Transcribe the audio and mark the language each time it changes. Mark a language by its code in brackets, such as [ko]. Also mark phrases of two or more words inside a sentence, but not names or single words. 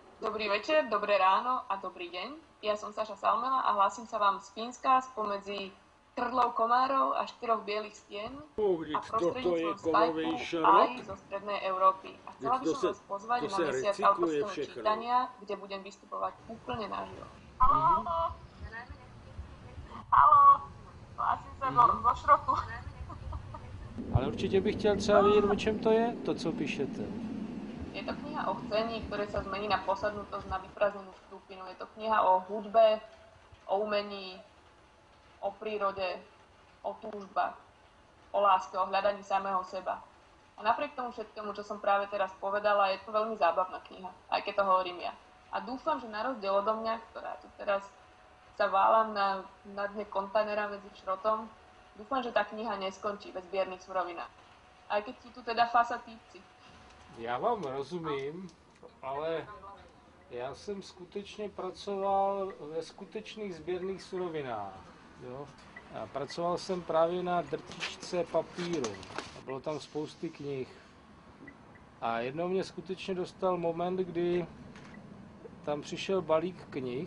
[sk] Dobrý večer, dobré ráno a dobrý deň. Ja som Saša Salmela a hlásim sa vám z Fínska spomedzi krdlov komárov a 4 bielých stien a prostredníctvom Skypeu aj zo strednej Európy. A chcela by som vás pozvať na mesiac autorského čítania, kde budem vystupovať úplne naživo. Haló, haló, hlásim sa zo šrotu. [cs] Ale určitě bych chtěl třeba vědět, o čem to je, to, co píšete. [sk] Je to kniha o chcení, ktoré sa zmení na posadnutosť na vyprázdnenú štúpinu. Je to kniha o hudbe, o umení, o prírode, o túžbách, o láske, o hľadaní samého seba. A napriek tomu všetkému, čo som práve teraz povedala, je to veľmi zábavná kniha, aj keď to hovorím ja. A dúfam, že na rozdiel odo mňa, ktorá tu teraz sa válam na dne kontajnera medzi šrotom, dúfam, že tá kniha neskončí bez biernych surovinách. Aj keď sú tu teda fasa týpci. [cs] Já vám rozumím, ale já jsem skutečně pracoval ve skutečných sběrných surovinách. Jo? A pracoval jsem právě na drtičce papíru. A bylo tam spousty knih. A jednou mě skutečně dostal moment, kdy tam přišel balík knih.